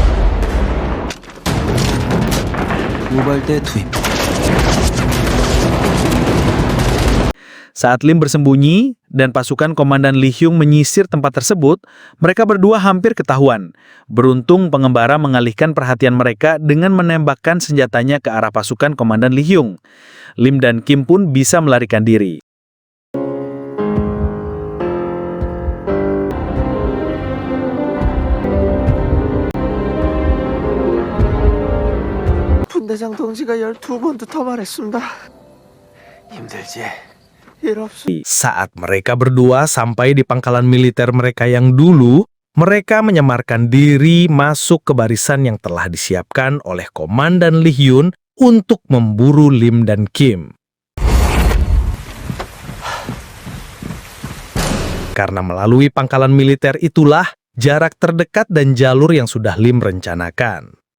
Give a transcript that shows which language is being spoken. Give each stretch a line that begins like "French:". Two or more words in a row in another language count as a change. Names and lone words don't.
Indonesian: Saat Lim bersembunyi dan pasukan Komandan Lee Hyung menyisir tempat tersebut, mereka berdua hampir ketahuan. Beruntung pengembara mengalihkan perhatian mereka dengan menembakkan senjatanya ke arah pasukan Komandan Lee Hyung. Lim dan Kim pun bisa melarikan diri.
Korean: 분대장 동지가 12번도 더 말했습니다. 힘들지? 일 없어.
Indonesian: Saat mereka berdua sampai di pangkalan militer mereka yang dulu, mereka menyamarkan diri masuk ke barisan yang telah disiapkan oleh Komandan Lee Hyun untuk memburu Lim dan Kim. Karena melalui pangkalan militer itulah jarak terdekat dan jalur yang sudah Lim rencanakan.